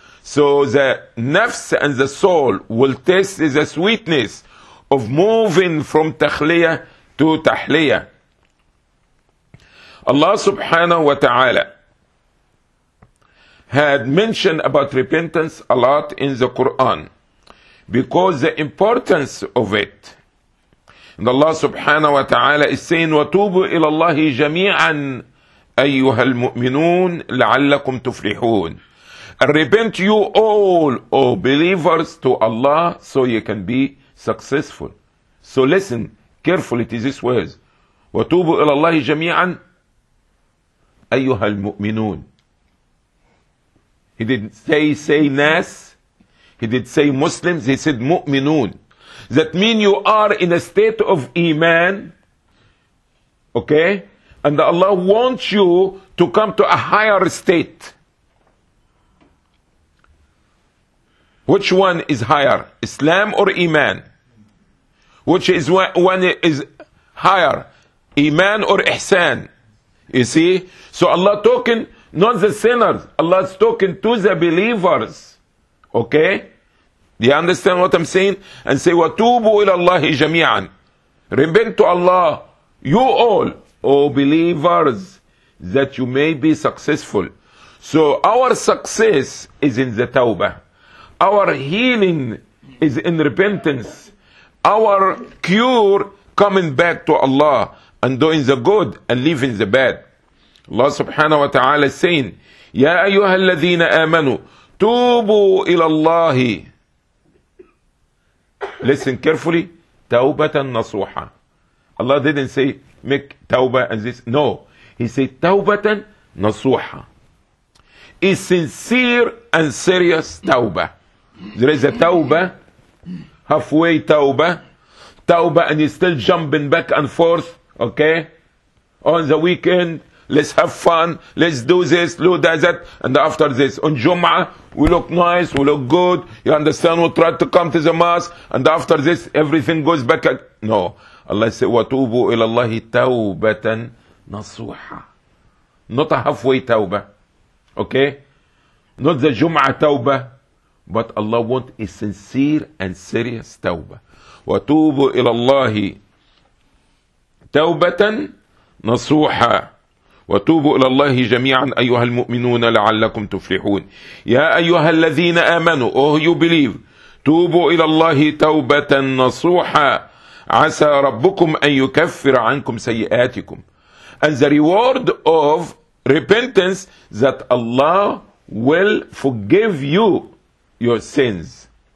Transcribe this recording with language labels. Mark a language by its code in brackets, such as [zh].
[en] So the nafs and the soul will taste the sweetness of moving from takhliyah to tahliyah. Allah subhanahu wa ta'ala had mentioned about repentance a lot in the Quran because the importance of it. And Allah subhanahu wa ta'ala is saying, [ar] وَتُوبُوا إِلَى اللَّهِ جَمِيعًا أَيُّهَا الْمُؤْمِنُونَ لَعَلَّكُمْ تُفْلِحُونَ. [en] And repent you all, O believers, to Allah, so you can be successful. So listen carefully to these words. [ar] وَتُوبُوا إِلَى اللَّهِ جَمِيعًا أَيُّهَا الْمُؤْمِنُونَ. [en] He didn't say nas. He did say Muslims. He said مؤمنون. That means you are in a state of iman, okay? And Allah wants you to come to a higher state. Which one is higher, Islam or iman? Which is one is higher, iman or ihsan? You see? So Allah talking, not the sinners, Allah is talking to the believers, okay? Do you understand what I'm saying? And say, [ar] وَتُوبُوا إِلَى اللَّهِ جَمِيعًا. [en] Repent to Allah, you all, O believers, that you may be successful. So our success is in the tawbah. Our healing is in repentance. Our cure coming back to Allah and doing the good and leaving the bad. Allah subhanahu wa ta'ala is saying, [ar] يَا أَيُّهَا الَّذِينَ آمَنُوا تُوبُوا إِلَى اللَّهِ. [en] Listen carefully. Tawbatan nasuha. Allah didn't say make tawbah and this. No. He said tawbatan nasuha. A sincere and serious tawbah. There is a tawbah, halfway tawbah. Tawbah and you're still jumping back and forth, okay? On the weekend, let's have fun. Let's do this, do that. And after this, on Jum'ah, we look nice, we look good. You understand, we try to come to the mosque. And after this, everything goes back. No. Allah said, [ar] وَتُوبُوا إِلَى اللَّهِ تَوْبَةً نَصُوحًا. [en] Not a halfway tawbah. Okay? Not the Jum'ah tawbah. But Allah wants a sincere and serious tawbah. [ar] وَتُوبُ إِلَى اللَّهِ تَوْبَةً نَصُوحًا وَتُوبُ إِلَى اللَّهِ جَمِيعًا أَيُّهَا الْمُؤْمِنُونَ لَعَلَّكُمْ تُفْلِحُونَ يَا أَيُّهَا الَّذِينَ آمَنُوا [en] Oh, you believe. [ar] تُوبُ إِلَى اللَّهِ تَوْبَةً نَصُوحًا عَسَى رَبُّكُمْ أَن يُكَفِّرَ عَنْكُمْ سَيِّئَاتِكُمْ [en] And the reward of repentance that Allah will forgive you your sins.